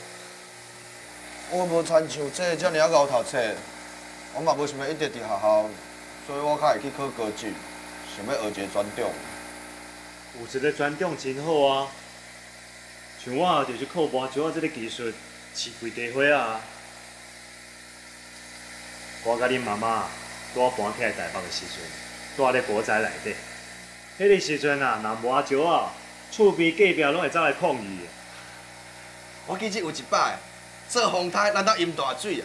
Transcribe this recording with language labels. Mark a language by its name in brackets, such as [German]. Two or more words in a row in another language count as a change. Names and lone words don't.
[Min Nan Chinese] 我无亲像这遮尔敖读册，我嘛无想要一直伫学校，所以我较会去考高职，想要学一个专长。有一个专长真好啊！像我就是靠磨石仔这个技术，饲规地伙啊！我甲恁妈妈拄我搬起来台北的时阵，住咧国宅内底。迄个时阵啊，若磨石仔，厝边隔壁拢会走来抗议。我记得有一摆，做风台难道淹大水啊？